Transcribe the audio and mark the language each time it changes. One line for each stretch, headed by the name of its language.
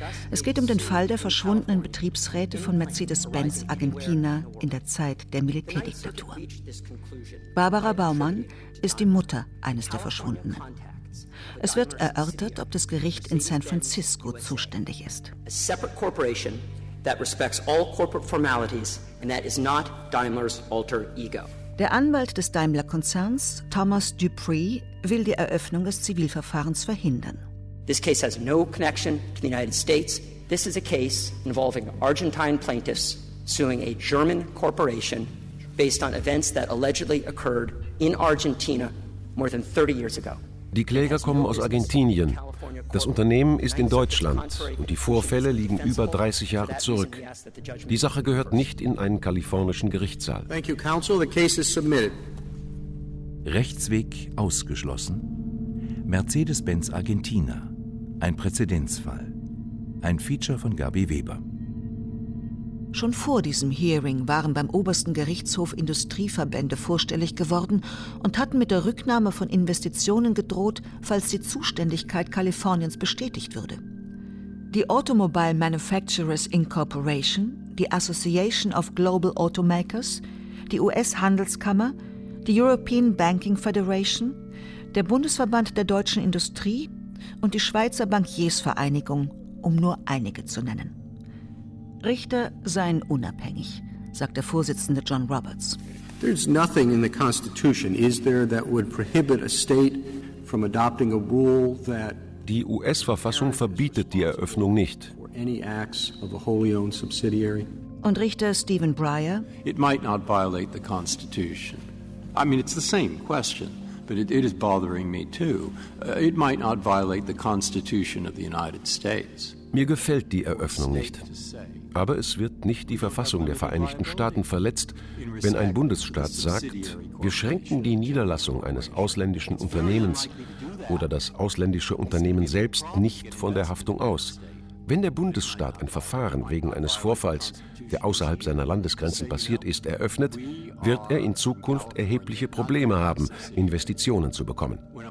German: Es geht um den Fall der verschwundenen Betriebsräte von Mercedes-Benz Argentina in der Zeit der Militärdiktatur. Barbara Baumann ist die Mutter eines der Verschwundenen. Es wird erörtert, ob das Gericht in San Francisco zuständig ist.
English: A separate corporation that respects all corporate formalities and that is not Daimler's alter ego.
German: Der Anwalt des Daimler-Konzerns, Thomas Dupree, will die Eröffnung des Zivilverfahrens verhindern.
English: This case has no connection to the United States. This is a case involving Argentine plaintiffs suing a German corporation based on events that allegedly occurred in Argentina more than 30 years ago.
German: Die Kläger kommen aus Argentinien. Das Unternehmen ist in Deutschland und die Vorfälle liegen über 30 Jahre zurück. Die Sache gehört nicht in einen kalifornischen Gerichtssaal.
English: Thank you, counsel. The case is submitted.
German: Rechtsweg ausgeschlossen. Mercedes-Benz Argentina. Ein Präzedenzfall. Ein Feature von Gabi Weber. Schon vor diesem Hearing waren beim obersten Gerichtshof Industrieverbände vorstellig geworden und hatten mit der Rücknahme von Investitionen gedroht, falls die Zuständigkeit Kaliforniens bestätigt würde. Die Automobile Manufacturers Incorporation, die Association of Global Automakers, die US-Handelskammer, die European Banking Federation, der Bundesverband der deutschen Industrie und die Schweizer Bankiersvereinigung, um nur einige zu nennen. Richter seien unabhängig, sagt der Vorsitzende John Roberts.
English: There's nothing in the Constitution, is there, that would prohibit a state from adopting a rule that.
German: Die US-Verfassung verbietet die Eröffnung nicht. Und Richter Stephen Breyer.
English: It might not violate the Constitution. I mean, it's the same question. But it is bothering me too. It might not violate the Constitution of the United States.
German: Mir gefällt die Eröffnung nicht. Aber es wird nicht die Verfassung der Vereinigten Staaten verletzt, wenn ein Bundesstaat sagt, wir schränken die Niederlassung eines ausländischen Unternehmens oder das ausländische Unternehmen selbst nicht von der Haftung aus. Wenn der Bundesstaat ein Verfahren wegen eines Vorfalls, der außerhalb seiner Landesgrenzen passiert ist, eröffnet, wird er in Zukunft erhebliche Probleme haben, Investitionen zu bekommen.